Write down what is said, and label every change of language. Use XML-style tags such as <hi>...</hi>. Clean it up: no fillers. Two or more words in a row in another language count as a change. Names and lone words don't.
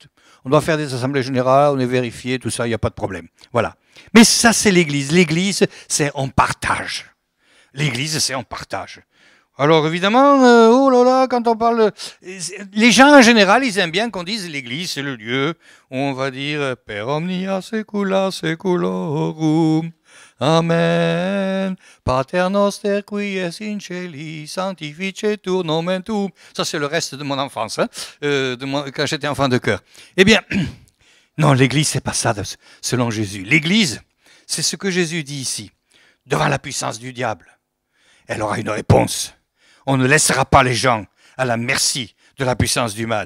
<fr>On doit faire des assemblées générales, on est vérifié, tout ça, il n'y a pas de problème. Voilà. Mais ça, c'est l'Église. L'Église, c'est on partage. L'Église, c'est on partage. Alors évidemment, oh là là, quand on parle... Les gens en général, ils aiment bien qu'on dise l'Église, c'est le lieu où on va dire «</fr> <la>Per omnia secula seculorum, Amen, Pater noster qui es in celi, sanctificetur nomen tuum.</la> <fr>» Ça, c'est le reste de mon enfance, hein, quand j'étais enfant de cœur. Eh bien, non, l'Église, c'est pas ça, selon Jésus. L'Église, c'est ce que Jésus dit ici. Devant la puissance du diable, elle aura une réponse. On ne laissera pas les gens à la merci de la puissance du mal.</fr>